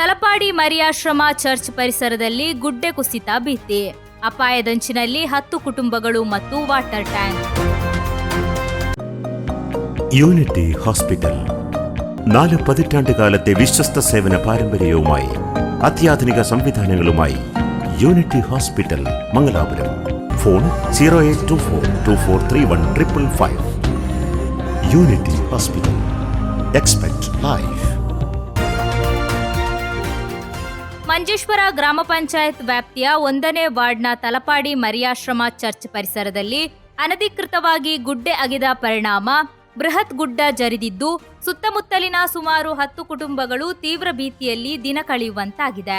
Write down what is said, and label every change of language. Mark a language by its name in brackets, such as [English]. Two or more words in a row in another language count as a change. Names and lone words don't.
[Kannada] ತಲಪಾಡಿ ಮರಿಯಾಶ್ರಮ ಚರ್ಚ್ ಪರಿಸರದಲ್ಲಿ ಗುಡ್ಡೆ ಕುಸಿತ ಭೀತಿ. ಅಪಾಯದಂಚಿನಲ್ಲಿ 10 കുടുംബಗಳು ಮತ್ತು ವಾಟರ್ ಟ್ಯಾಂಕ್. [Malayalam] യൂണിറ്റി ഹോസ്പിറ്റൽ 4 പതിറ്റാണ്ടുകാലത്തെ വിശ്വസ്ത സേവന പാരമ്പര്യവുമായി അത്യാധുനിക സംവിധാനങ്ങളുമായി യൂണിറ്റി ഹോസ്പിറ്റൽ മംഗലാപുരം. ഫോൺ 0824243155. യൂണിറ്റി ഹോസ്പിറ്റൽ. [English] Expect Life. [Kannada] ಮಂಜೇಶ್ವರ ಗ್ರಾಮ ಪಂಚಾಯತ್ ವ್ಯಾಪ್ತಿಯ 1ನೇ ವಾರ್ಡ್ನ ತಲಪಾಡಿ ಮರಿಯಾಶ್ರಮ ಚರ್ಚ್ ಪರಿಸರದಲ್ಲಿ ಅನಧಿಕೃತವಾಗಿ ಗುಡ್ಡೆ ಅಗೆದ ಪರಿಣಾಮ ಬೃಹತ್ ಗುಡ್ಡ ಜರಿದಿದ್ದು ಸುತ್ತಮುತ್ತಲಿನ ಸುಮಾರು 10 ಕುಟುಂಬಗಳು ತೀವ್ರ ಭೀತಿಯಲ್ಲಿ ದಿನ ಕಳೆಯುವಂತಾಗಿದೆ.